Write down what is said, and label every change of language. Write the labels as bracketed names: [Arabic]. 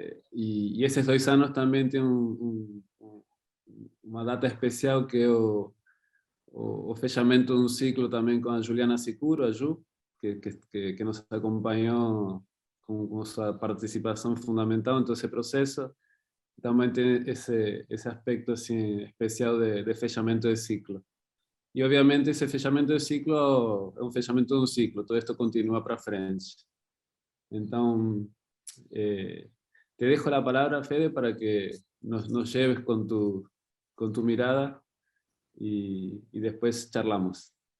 [Spanish] Y esos 2 años también tienen una data especial que es [Portuguese] o fechamento de un ciclo [Spanish] también con a Juliana Sicuro, a Ju, que nos acompañó con su participación fundamental en todo ese proceso. También tiene ese aspecto [Portuguese] assim, [Spanish] especial de [Portuguese] fechamento de ciclo. E, obviamente, esse fechamento de ciclo é um fechamento de um ciclo, [Spanish] todo esto continua para frente. [Portuguese] Então, [Spanish] te dejo [Portuguese] a palavra, [Spanish] Fede, para que nos lleves con tu mirada y después charlamos.